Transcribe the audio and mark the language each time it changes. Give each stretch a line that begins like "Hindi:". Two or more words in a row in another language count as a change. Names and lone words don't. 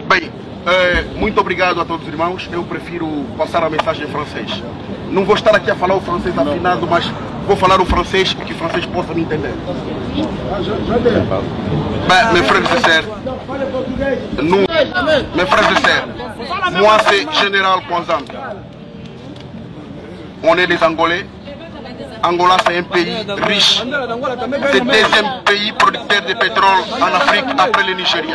Portuguese: Bem, muito obrigado a todos os irmãos. Eu prefiro passar a mensagem em francês. Não vou estar aqui a falar o francês afinado, mas vou falar o francês e que o francês possa me entender.
French: Ben, mes frères et sœurs, nous, mes frères et sœurs, moi c'est Général Kwanzam. On est des Angolais. Angola c'est un pays riche. C'est le deuxième pays producteur de pétrole en Afrique après le Nigeria.